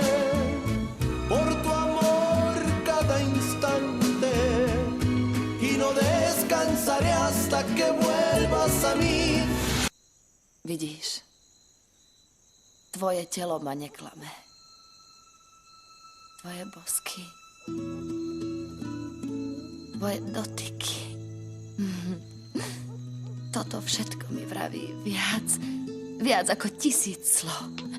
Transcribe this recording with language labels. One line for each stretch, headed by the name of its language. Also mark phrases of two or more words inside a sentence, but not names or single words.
Spanish: por tu amor cada instante, y no descansaré hasta que vuelvas a mí.
Slovak: Vidíš, tvoje telo ma neklame. Tvoje bosky, tvoje dotyky. Toto všetko mi vraví viac ako 1000 slov.